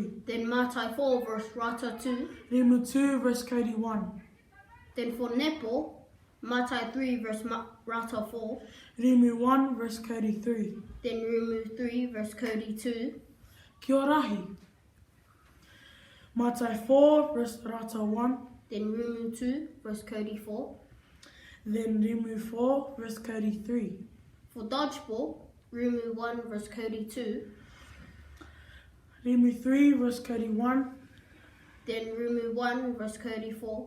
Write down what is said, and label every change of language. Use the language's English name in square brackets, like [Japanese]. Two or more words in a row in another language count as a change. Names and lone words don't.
[English] Then Matai 4 versus Rata 2. Rimu 2 versus Cody 1. Then for netball, Matai 3 versus Rata 4. Rimu 1 versus Cody 3. Then Rimu 3 versus Cody 2. [Māori] Kia rahi. [English] Matai 4 versus Rata 1. Then Rimu 2 versus Cody 4. Then Rimu 4 versus Cody 3. For dodgeball, Rimu 1 versus Cody 2. Rimu 3 versus Cody 1. Then Rimu 1 versus Cody 4.